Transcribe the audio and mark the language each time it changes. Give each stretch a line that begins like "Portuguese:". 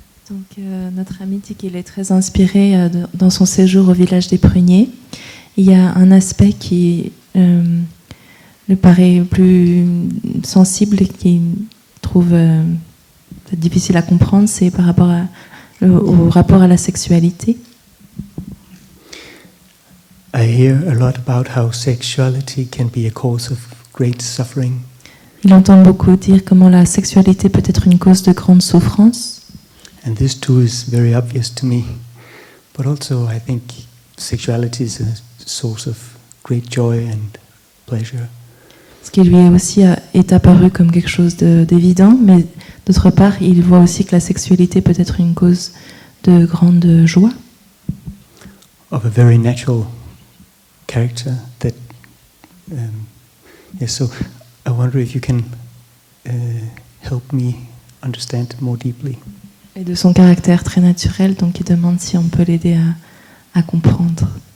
French: Donc notre ami dit qu'il est très inspiré dans son séjour au village des Pruniers. Il y a un aspect qui lui paraît plus sensible et qui trouve difficile à comprendre, c'est par rapport au rapport à la sexualité.
English: I hear a lot about how sexuality can be a cause of great suffering.
French: Il entend beaucoup dire comment la sexualité peut être une cause de grande souffrance.
English: And this too is very obvious to me. But also I think sexuality is a source of great joy and pleasure.
French: Ce qui lui aussi est apparu comme quelque chose d'évident, mais d'autre part, il voit aussi que la sexualité peut être une cause de grande joie.
English: Of a very natural character that yes, so I wonder if you can help me understand more deeply.
French: Et de son caractère très naturel, donc il demande si on peut l'aider à comprendre.